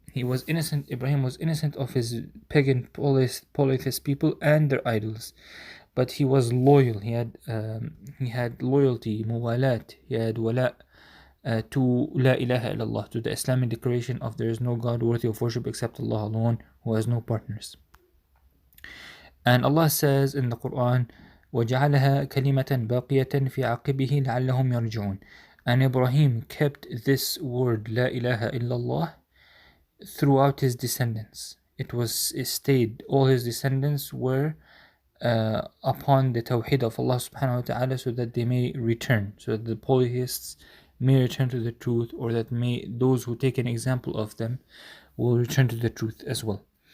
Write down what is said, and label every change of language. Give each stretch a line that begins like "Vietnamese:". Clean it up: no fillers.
English: He was innocent, Ibrahim was innocent of his pagan polytheist people and their idols, but he was loyal. He had loyalty, muwalat, he had wala, to La ilaha illallah, to the Islamic declaration of there is no God worthy of worship except Allah alone, who has no partners. And Allah says in the Quran,
Arabic: وَجَعَلَهَا كَلِمَةً بَاقِيَةً فِي عَقِبِهِ لَعَلَّهُمْ يَرْجِعُونَ.
English: And Ibrahim kept this word La ilaha illallah throughout his descendants. It stayed, all his descendants were upon the Tawheed of Allah subhanahu wa ta'ala, so that they may return, so that the polytheists may return to the truth, or that those who take an example of them will return to the truth as well.